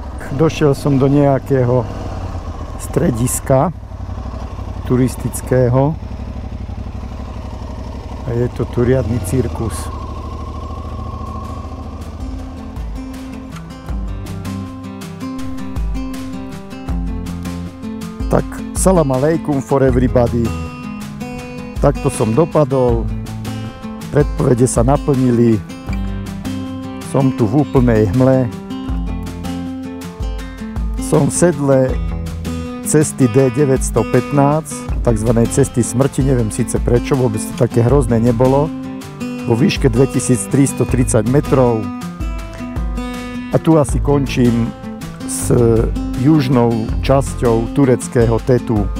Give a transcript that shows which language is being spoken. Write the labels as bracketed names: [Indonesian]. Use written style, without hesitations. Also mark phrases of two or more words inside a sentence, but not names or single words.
[Slovak] došiel som do nejakého strediska turistického a je to tu riadny cirkus. [English] Tak [Arabic] سلام عليكم [English] for everybody. [Slovak] Takto som dopadol, predpovede sa naplnili, som tu v úplnej hmle, som v sedle cesty D915, takzvanej cesty smrti, neviem síce prečo, vôbec to také hrozné nebolo, vo výške 2330 metrov a tu asi končím s južnou časťou tureckého Tetu